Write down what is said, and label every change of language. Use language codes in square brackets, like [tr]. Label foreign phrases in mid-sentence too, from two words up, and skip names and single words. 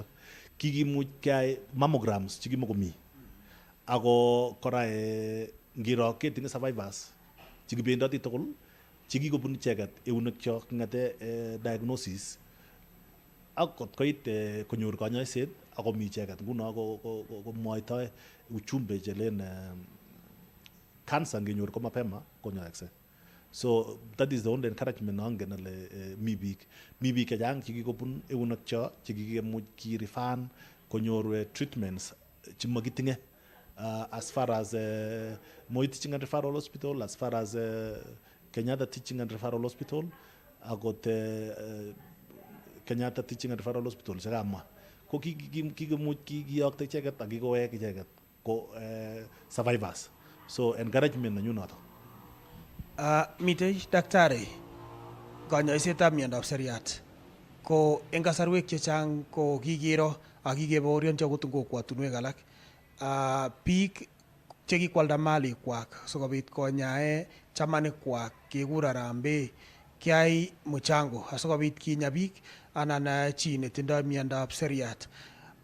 [kln] Kikimuch keyai mammograms chekimokomi. Ako kora ngiro ketinye survivors chekibendoti tugul chekikobun icheket eunekcho kong'ete diagnosis akot koit konyor kanyoiset akomi icheket nguno komwoitoi uchumbe chelen cancer ngenyor ko mapema konyoekse. [en] So that is the only encouragement [kln] nangen ale mi biik chechang chekikobun eunekcho chekikemuch kirifan konyor treatments chemakitinye [en] as far as [kln] Moi Teaching and Referral Hospital, [en] as far as [kln] Kenyatta Teaching and Referral Hospital, akot Kenyatta Teaching and Referral Hospital chekamwa ko kikimuch kiyokte icheket ak kikowek icheket ko survivors. So encouragement nenyu noto. Mitei daktari kanyoisetab miondab seriat ko eng kasarwek chechang ko kikiro ak kikebaorionchi akot eng kokwatunwek alak biik chekikwalda malikwak sikobit konyae chamanikwak kekur harambee kiai mchango asikobit kinya biik anan chi netindoi miondab seriat.